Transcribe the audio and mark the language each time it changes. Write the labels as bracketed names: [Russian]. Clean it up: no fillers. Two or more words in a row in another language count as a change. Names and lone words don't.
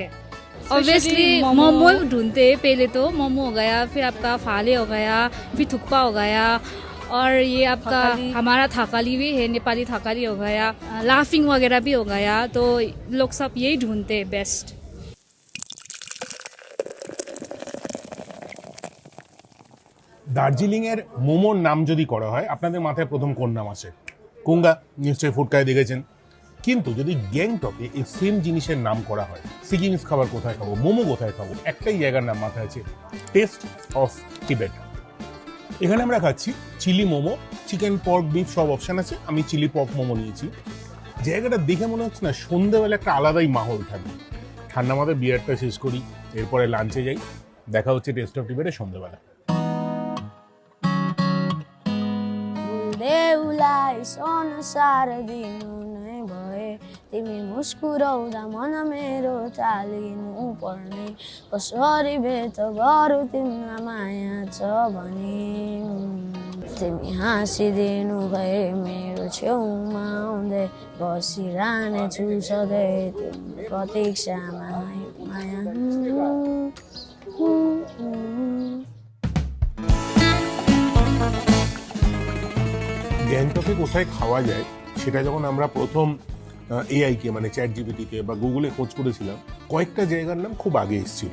[Hindi] ऑब्वियसली मोमो ढूंढते पहले तो, मोमो हो गया, फिर आपका फाले हो गया, फिर थुक्पा हो गया, और ये आपका हमारा थाकाली भी है, नेपाली थाकाली हो गया, लाफिंग वगैरह भी हो गया। तो लोग सब यही ढूंढते हैं बेस्ट। [Bangla] দার্জিলিংয়ের মোমোর নাম যদি করা হয়, আপনাদের মাথায় প্রথম কোন নাম আসে? কুঙ্গা নিশ্চয়ই ফুটকায় দেখেছেন। কিন্তু যদি গ্যাংটকে এই সেম জিনিসের নাম করা হয়, সিকিমিজ খাবার কোথায় খাবো, মোমো কোথায় খাবো, একটাই জায়গার নাম মাথায় আছে, টেস্ট অফ টিবেট। এখানে আমরা খাচ্ছি চিলি মোমো, চিকেন, পর্ক, বিফ সব অপশান আছে। আমি চিলি পর্ক মোমো নিয়েছি। জায়গাটা দেখে মনে হচ্ছে না সন্ধ্যেবেলা একটা আলাদাই মাহল থাকবে। ঠান্ডা মাথায় বিয়ারটা শেষ করি, এরপরে লাঞ্চে যাই। দেখা হচ্ছে টেস্ট অফ টিবেটে সন্ধ্যেবেলা। [Nepali] देउलाई संसार दिनु नै भए तिमी मुस्कुराउँदा मन मेरो चालिनु पर्ने कसरी भेट गरौँ तिमीलाई माया छ भने तिमी हाँसिदिनु भए मेरो छेउमा आउँदै बसिरहने छु सधैँ तिम्रो प्रतीक्षामा माया [Bangla] গ্যাংটকে কোথায় খাওয়া যায় সেটা যখন আমরা প্রথম এআইকে মানে চ্যাট জিপিটিতে বা গুগলে খোঁজ করেছিলাম, কয়েকটা জায়গার নাম খুব আগে এসেছিল।